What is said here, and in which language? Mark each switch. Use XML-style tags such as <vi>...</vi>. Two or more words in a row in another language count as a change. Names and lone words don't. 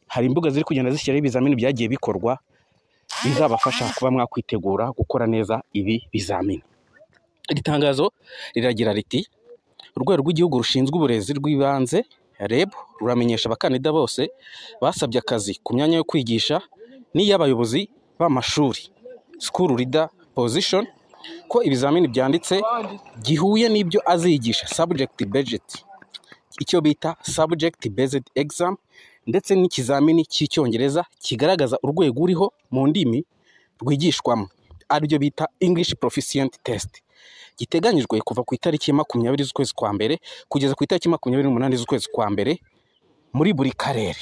<rw>Hari imbuga ziri kugenda zishyiraho ibizamini byagiye bikorwa bizabafasha kuba mwakwitegura gukora neza ibi bizamini. Iri tangazo riragira riti: urwego rw'igihugu rushinzwe uburezi rw'ibanze REB ruramenyesha abakandida bose basabye akazi ku myanya yo kwigisha n'iy'abayobozi b'amashuri</rw> <en>school leader position</en> <rw>ko ibizamini byanditse gihuye n'ibyo azigisha</rw> <en>subject budget,</en> <rw>icyo bita</rw> <en>subject based exam,</en> <rw>ndetse n'ikizamini cy'icyongereza kigaragaza urwego uriho mu ndimi rwigishwamo aribyo bita</rw> <en>English Proficiency Test,</en> <rw>giteganyijwe kuva ku itariki 20 z'ukwezi kwa mbere kugeza ku itariki 28 z'ukwezi kwa mbere muri buri karere.</rw>